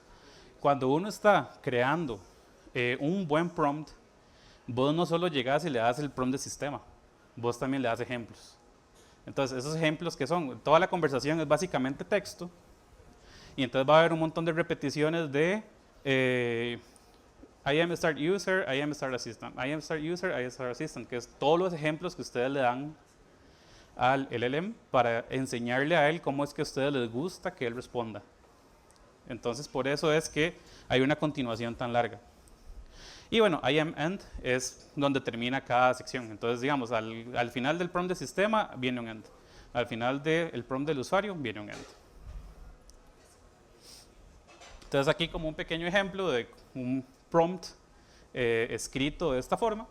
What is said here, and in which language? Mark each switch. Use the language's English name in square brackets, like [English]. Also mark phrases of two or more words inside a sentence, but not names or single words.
[Spanish] Cuando uno está creando un buen prompt, vos no solo llegás y le das el prompt de sistema, vos también le das ejemplos. Entonces esos ejemplos que son, toda la conversación es básicamente texto, y entonces va a haber un montón de repeticiones de [English] I am Start User, I am Start Assistant, [Spanish] I am Start User, I am Start Assistant, que es todos los ejemplos que ustedes le dan al LLM para enseñarle a él cómo es que a ustedes les gusta que él responda. Entonces, por eso es que hay una continuación tan larga. Y bueno, [English] I am end [Spanish] es donde termina cada sección. Entonces, digamos, al final del prompt de sistema viene un end. Al final del prompt del usuario viene un end. Entonces, aquí como un pequeño ejemplo de un prompt escrito de esta forma.